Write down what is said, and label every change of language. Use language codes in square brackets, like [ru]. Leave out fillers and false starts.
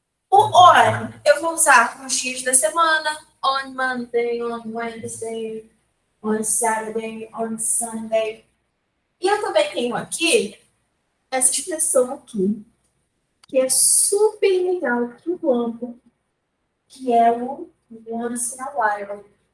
[pt] O on eu vou usar nos dias da semana. [en] On Monday, on Wednesday, on Saturday, on Sunday. [pt] E eu também tenho aqui essa expressão aqui, que é super legal que eu amo, que é o [en] once in a while.